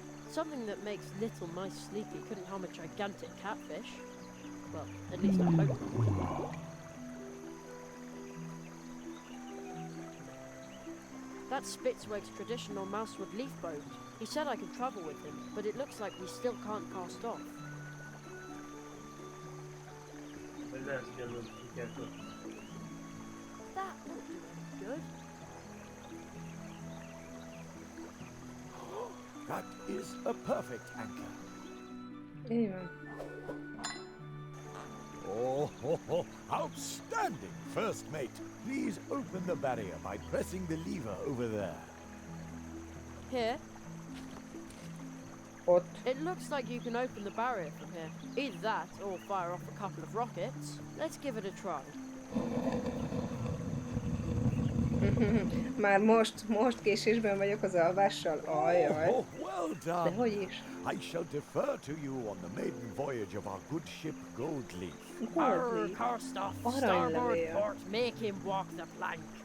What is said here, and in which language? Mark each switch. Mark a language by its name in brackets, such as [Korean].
[English] Something that makes little mice sleepy couldn't harm a gigantic catfish. Well, at least I hope not. That's Spitzweg's traditional mousewood leaf boat. He said I could travel with him, but it looks like we still can't cast off. [Hungarian] Vagy lehet, hogy előbb ki kell kötni. [English] That won't do any good. That is a perfect anchor. [Hungarian] Így van. [English] Oh, outstanding, first mate. Please open the barrier by pressing the lever over there. Here? [Hungarian] Ott. [English] It looks like you can open the barrier from here. Either that, or fire off a couple of rockets. Let's give it a try. [Hungarian] Már most késésben vagyok az alvással. Ajaj. [English] Oh, well done. [Hungarian] De hogy is? [English] I shall defer to you on the maiden voyage of our good ship Goldleaf. Arr, cast off, starboard port, make him walk the plank.